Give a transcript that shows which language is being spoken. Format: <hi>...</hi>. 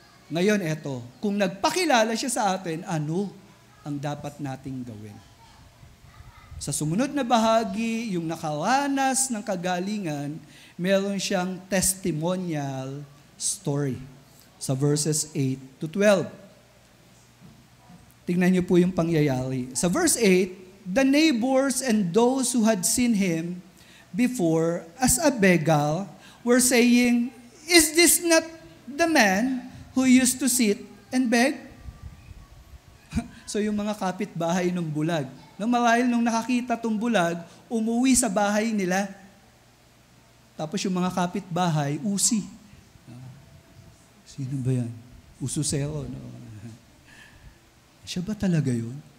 <tl>Ngayon, eto, kung nagpakilala siya sa atin, ano ang dapat nating gawin? Sa sumunod na bahagi, yung nakaranas ng kagalingan, meron siyang testimonial story sa verses 8 to 12. Tingnan niyo po yung pangyayari. Sa verse 8,</tl> <en>the neighbors and those who had seen him before as a beggar were saying, "Is this not the man who used to sit and beg?"</en> <tl>So yung mga kapitbahay ng bulag, marahil nung nakakita tong bulag, umuwi sa bahay nila. Tapos yung mga kapitbahay, usi. Sino ba yan? Ususero. No? Siya ba talaga yun?</tl>